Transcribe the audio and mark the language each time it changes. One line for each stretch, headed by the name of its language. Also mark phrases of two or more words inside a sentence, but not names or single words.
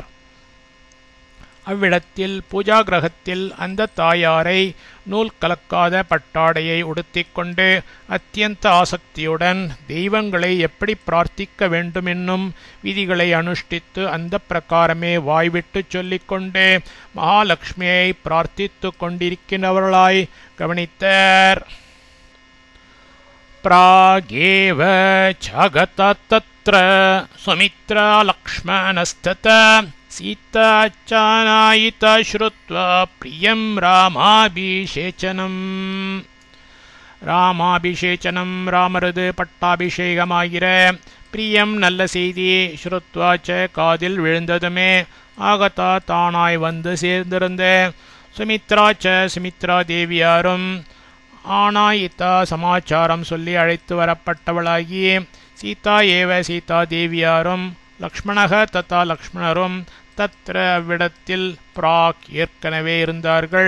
Tamil: அவ்விடத்தில் பூஜா கிரகத்தில் அந்த தாயாரை நூல் கலக்காத பட்டாடையை உடுத்திக்கொண்டு அத்தியந்த ஆசக்தியுடன் தெய்வங்களை எப்படி பிரார்த்திக்க வேண்டுமென்னும் விதிகளை அனுஷ்டித்து அந்த பிரகாரமே வாய்விட்டு சொல்லிக்கொண்டே மகாலட்சுமியை பிரார்த்தித்து கொண்டிருக்கிறவர்களாய் கவனித்தார்.
Sanskrit: प्रागेव जगतत्र सुमित्रा लक्ष्मणस्तथा सीता चानायिता श्रुत्वा प्रियं ராமாபிஷேச்சனம் ராமரது
Tamil: பட்டாபிஷேகமாகிற பிரியம் நல்ல செய்தி ஸ்ருத்வாச்ச காதில் விழுந்ததுமே ஆகதா தானாய் வந்து சேர்ந்திருந்த சுமித்ராச்ச சுமித்ரா தேவியாரும் ஆனாயித்தா சமாச்சாரம் சொல்லி அழைத்து வரப்பட்டவளாகி
Sanskrit: सीता एव
Tamil: சீதா தேவியாரும்
Sanskrit: लक्ष्मणक तथा
Tamil: லக்ஷ்மணரும் தத்ர அவ்விடத்தில் பிராக் ஏற்கனவே இருந்தார்கள்.